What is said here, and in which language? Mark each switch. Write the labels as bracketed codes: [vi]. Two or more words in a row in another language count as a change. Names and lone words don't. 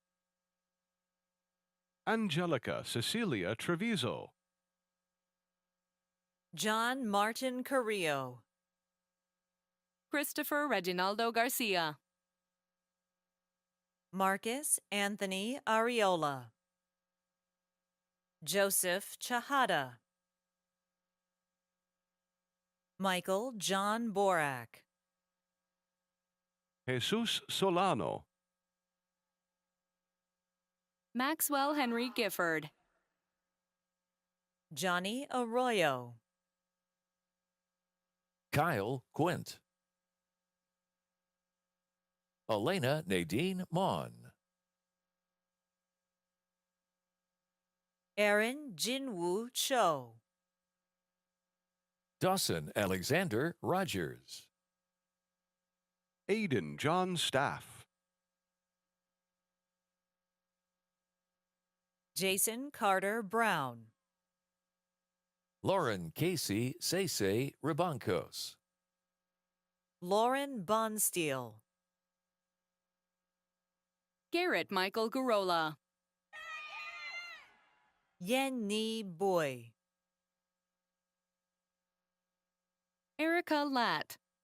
[en] Angelica Cecilia Treviso. John Martin Carrillo. Christopher Reginaldo Garcia. Marcus Anthony Ariola. Joseph Chahada. Michael John Borak. Jesus Solano. Maxwell Henry Gifford. Johnny Arroyo. Kyle Quint. Elena Nadine Mon. Aaron Jinwoo Cho. Dawson Alexander Rogers. Aiden John Staff. Jason Carter Brown. Lauren Casey Sese Ribancos. Lauren Bonsteel. Garrett Michael Garola. Yen Ni Boy. Erica Latt.